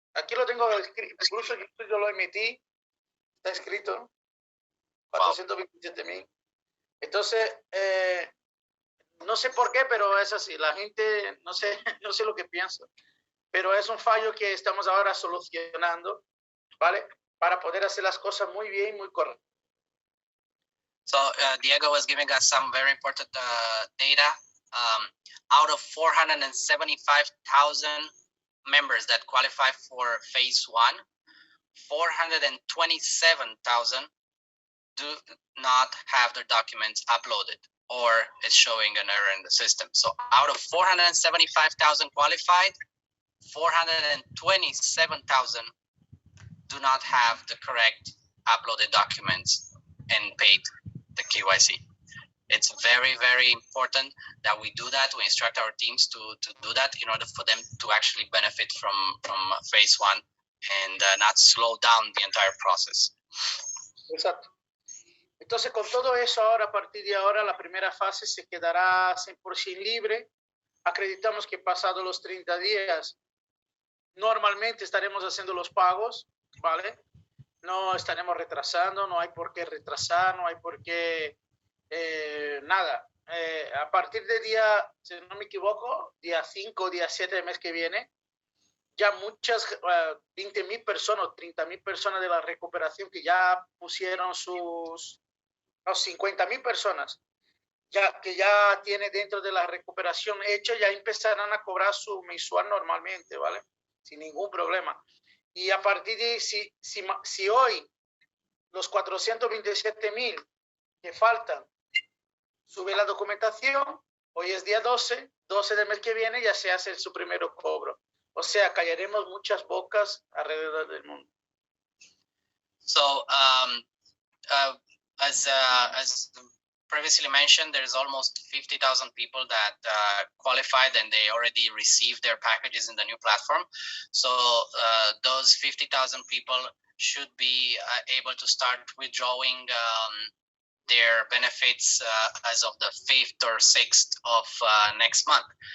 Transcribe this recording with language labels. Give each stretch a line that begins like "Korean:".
Spanish: Aquí lo tengo escrito, incluso yo lo emití, está escrito, 427,000. Entonces, no sé por qué, pero es así. La gente, no sé lo que piensa, pero es un fallo que estamos ahora solucionando, ¿vale? Para poder hacer las cosas muy bien, muy correctas.
English: So Diego was giving us some very important data. Out of 475,000 members that qualify for phase 1, 427,000 do not have their documents uploaded, or it's showing an error in the system. So out of 475,000 qualified, 427,000 do not have the correct uploaded documents and paid the KYC. It's very, very important that we do that. We instruct our teams to do that in order for them to actually benefit from phase 1 and not slow down the entire process.
Spanish: Exacto. Entonces, con todo eso, ahora, a partir de ahora, la primera fase se quedará 100% libre. Acreditamos que pasados los 30 días, normalmente estaremos haciendo los pagos, ¿vale? No estaremos retrasando, no hay por qué retrasar, no hay por qué nada. A partir de día, si no me equivoco, día 5, día 7 del mes que viene, ya muchas 20,000 personas o 30,000 personas de la recuperación que ya pusieron sus 50,000 personas que ya tiene dentro de la recuperación hecho, ya empezarán a cobrar su mensual normalmente, ¿vale? Sin ningún problema. Y a partir de, si hoy los 427,000 que faltan sube la documentación, hoy es día 12 del mes que viene ya se hace su primer cobro. O sea, callaremos muchas bocas alrededor del mundo.
English: So, as previously mentioned, there's almost 50,000 people that qualified and they already received their packages in the new platform. So those 50,000 people should be able to start withdrawing their benefits as of the 5th or 6th of next month.